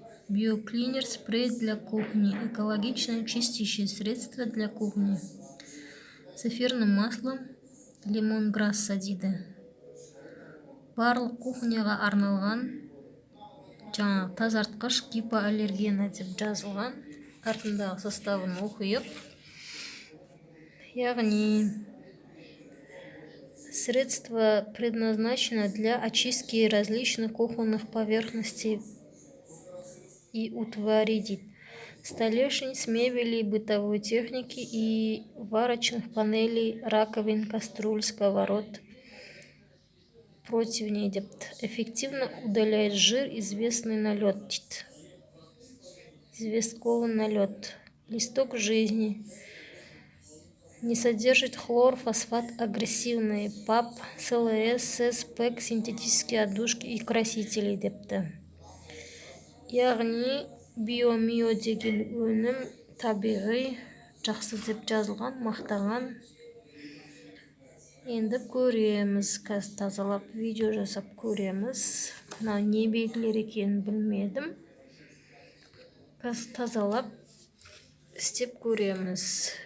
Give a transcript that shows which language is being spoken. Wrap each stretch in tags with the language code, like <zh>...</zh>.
<ru>Биоклинер спрей для кухни. Экологичное чистящее средство для кухни. С эфирным маслом лимонграсса</ru> <kk>дейді. Барлық кухняға арналған, жаңағы тазартқыш, гипоаллергена деп жазылған. Артындағы составын оқиық. Яғни</kk> <ru>средство предназначено для очистки различных кухонных поверхностей и утвари</ru> <kk>дейді.</kk> <ru>Столешниц, мебели, бытовой техники и варочных панелей, раковин, кастрюль, сковород, противней</ru> <kk>депті.</kk> <ru>Эффективно удаляет жир, известный налет</ru> <kk>дейді.</kk> <ru>Известковый налет. Листок жизни. Не содержит хлор, фосфат, агрессивные ПАП, СЛС, СЭС, ПЭК, синтетические отдушки и красители</ru> <kk>депті. Яғни Биомио деген өнім табиғи, жақсы деп жазылған, мақтаған. Енді көреміз, қазір тазалап видео жасап көреміз. Мына не белгілер екенін білмедім. Қазір тазалап істеп көреміз.</kk>